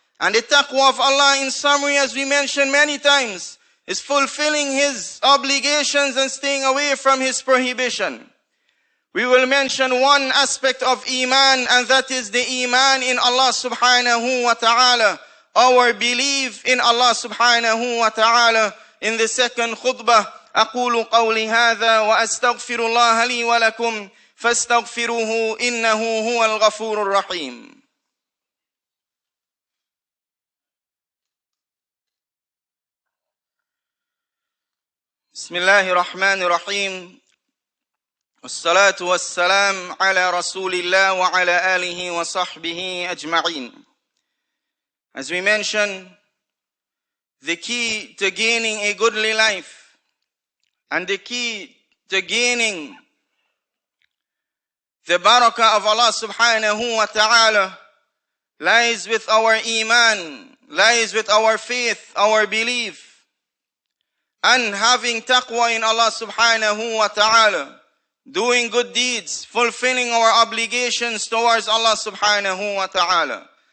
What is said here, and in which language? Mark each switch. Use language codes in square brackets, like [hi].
[en] And the taqwa of Allah, in summary, as we mentioned many times, is fulfilling His obligations and staying away from His prohibition. We will mention one aspect of Iman, and that is the Iman in Allah subhanahu wa ta'ala, our belief in Allah subhanahu wa ta'ala. In the second khutbah, [ar] أقول قولي هذا وأستغفر الله لي ولكم فاستغفروه إنه هو الغفور الرحيم. بسم الله الرحمن الرحيم والصلاة والسلام على رسول الله وعلى آله وصحبه أجمعين. [en] As we mentioned, the key to gaining a goodly life and the key to gaining the barakah of Allah subhanahu wa ta'ala lies with our Iman, lies with our faith, our belief, and having taqwa in Allah subhanahu wa ta'ala, doing good deeds, fulfilling our obligations towards Allah subhanahu wa ta'ala.